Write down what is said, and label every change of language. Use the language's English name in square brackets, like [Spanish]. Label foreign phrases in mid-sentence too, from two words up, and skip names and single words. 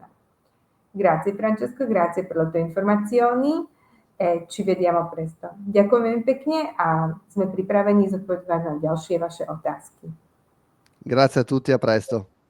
[Italian] Grazie Francesco, grazie per le tue informazioni e ci vediamo presto. [Slovak] Ďakujem veľmi pekne a sme pripravení zodpovedať na ďalšie vaše otázky. [Italian] Grazie a tutti, a presto.